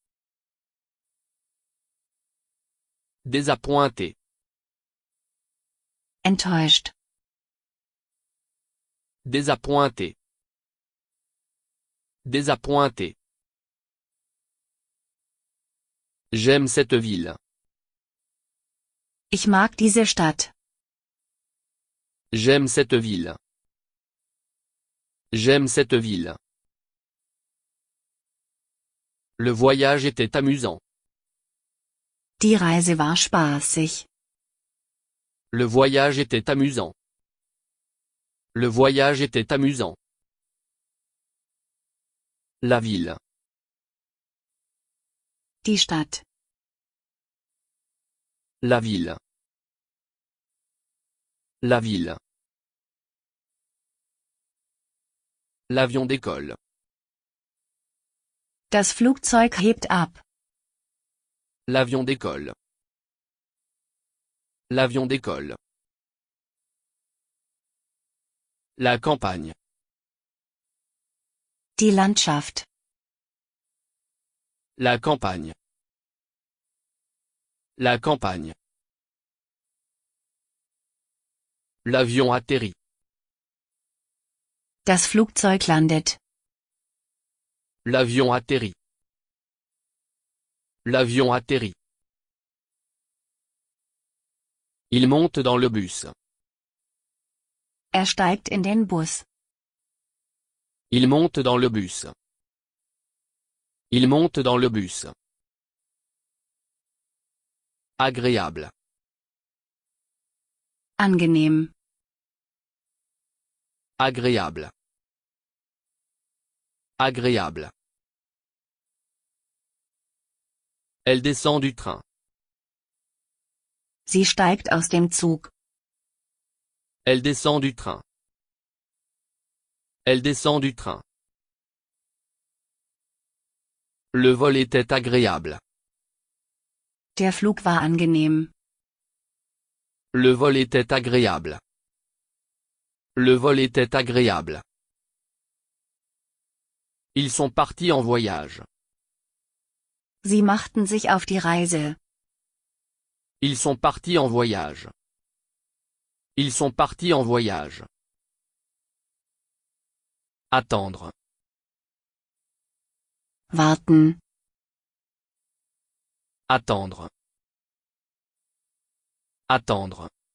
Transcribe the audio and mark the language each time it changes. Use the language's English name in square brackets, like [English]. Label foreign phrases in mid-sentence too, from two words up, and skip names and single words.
[French] Désappointé. [German] Enttäuscht. [French] Désappointé. Désappointé. J'aime cette ville. [German] Ich mag diese Stadt. [French] J'aime cette ville. J'aime cette ville. Le voyage était amusant. [German] Die Reise war spaßig. [French] Le voyage était amusant. Le voyage était amusant. La ville. [German] Die Stadt. [French] La ville. La ville. L'avion décolle. [German] Das Flugzeug hebt ab. [French] L'avion décolle. L'avion décolle. La campagne. [German] Die Landschaft. [French] La campagne. La campagne. L'avion atterrit. [German] Das Flugzeug landet. [French] L'avion atterrit. L'avion atterrit. Il monte dans le bus. [German] Er steigt in den Bus. [French] Il monte dans le bus. Il monte dans le bus. Agréable. [German] Angenehm. [French] Agréable. Agréable. Elle descend du train. [German] Sie steigt aus dem Zug. [French] Elle descend du train. Elle descend du train. Le vol était agréable. [German] Der Flug war angenehm. [French] Le vol était agréable. Le vol était agréable. Ils sont partis en voyage. [German] Sie machten sich auf die Reise. [French] Ils sont partis en voyage. Ils sont partis en voyage. Attendre. [German] Warten. [French] Attendre. Attendre.